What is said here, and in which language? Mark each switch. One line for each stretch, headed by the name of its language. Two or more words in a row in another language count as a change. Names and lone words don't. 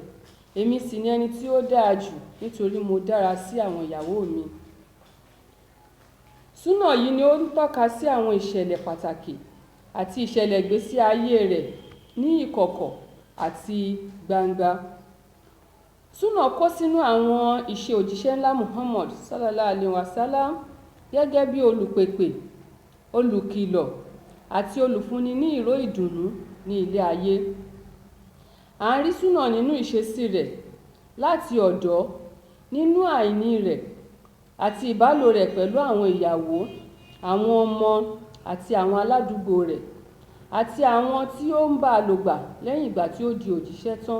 Yoruba: Èmi sì ni ẹni tí ó dára jù nítorí mo dára sí àwọn ìyàwó mi. Súnà yìí ni ó ń tọ́ka sí àwọn ìṣẹ̀lẹ̀ pàtàkì àti ìṣẹ̀lẹ̀ ìgbésí ayé rẹ̀ ní ìkọ̀kọ̀ àti gbangba. Súnà kó sínú àwọn ìṣe òjíṣẹ́ ńlá Muhammad
Arabic: صلى الله عليه وسلم
Yoruba: gẹ́gẹ́ bí olùpèpè, olùkìlọ̀ àti olùfúnni ní ìró ìdùnnú ní ilé ayé. À ń rí súnà nínú ìṣesí rẹ̀ láti ọ̀dọ́, nínú àìní rẹ̀ àti ìbálò rẹ̀ pẹ̀lú àwọn ìyàwó, àwọn ọmọ àti àwọn aládùúgbò rẹ̀ àti àwọn tí ó ń bá a lò gbà lẹ́yìn ìgbà tí ó di òjíṣẹ́ tán.